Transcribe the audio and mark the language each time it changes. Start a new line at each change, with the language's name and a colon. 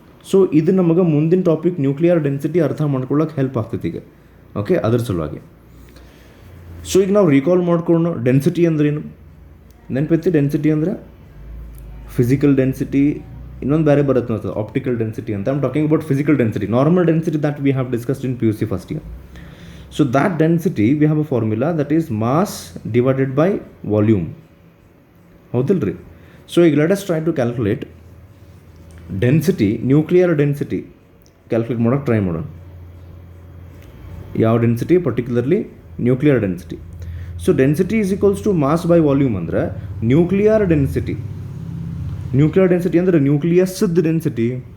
Kannada: So ಇದು ನಮಗೆ ಮುಂದಿನ ಟಾಪಿಕ್ ನ್ಯೂಕ್ಲಿಯರ್ ಡೆನ್ಸಿಟಿ ಅರ್ಥ ಮಾಡ್ಕೊಳ್ಳೋಕೆ ಹೆಲ್ಪ್ ಆಗ್ತೈತಿ ಈಗ. ಓಕೆ, ಅದ್ರ ಸಲುವಾಗಿ. ಸೊ ಈಗ ನಾವು ರೀಕಾಲ್ ಮಾಡ್ಕೊಂಡು ಡೆನ್ಸಿಟಿ ಅಂದ್ರೇನು ನೆನಪೈತಿ? ಡೆನ್ಸಿಟಿ ಅಂದರೆ ಫಿಸಿಕಲ್ ಡೆನ್ಸಿಟಿ, ಇನ್ನೊಂದು ಬೇರೆ ಬರುತ್ತೆ ಅಂತ ಆಪ್ಟಿಕಲ್ ಡೆನ್ಸಿಟಿ ಅಂತ.
English: I'm talking about physical density, normal density that we have discussed in PUC first year. So that density we have a formula that is mass divided by volume.
Kannada: ಹೌದಿಲ್ರಿ?
English: so ಈಗ let us try to calculate density,
Kannada: nuclear density calculate ಮಾಡೋಕೆ try ಮಾಡೋಣ. ಯಾವ density? Particularly nuclear density.
English: so density is equals to mass by volume
Kannada: ಅಂದರೆ nuclear density ಅಂದರೆ ನ್ಯೂಕ್ಲಿಯಸ್ದ density.